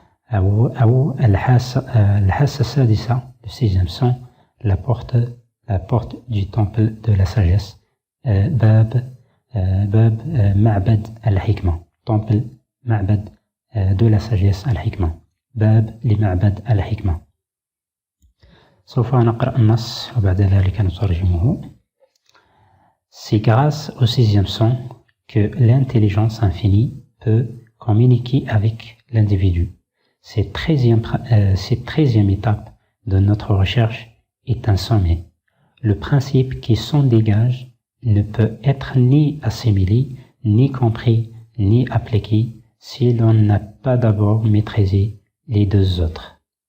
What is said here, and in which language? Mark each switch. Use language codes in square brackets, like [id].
[ar] أو الحاسة السادسة, [fr] le sixième son, la porte du temple de la sagesse. [ar] باب معبد الحكمة. [fr] temple معبد de la sagesse الحكمة. [ar] باب لمعبد الحكمة. سوف نقرأ النص وبعد ذلك نترجمه. [fr] C'est grâce au sixième son que l'intelligence infinie peut communiquer avec l'individu. Cette 13e étape de notre recherche est un sommet. Le principe qui s'en dégage ne peut être ni assimilé, ni compris, ni appliqué si l'on n'a pas d'abord maîtrisé les deux autres.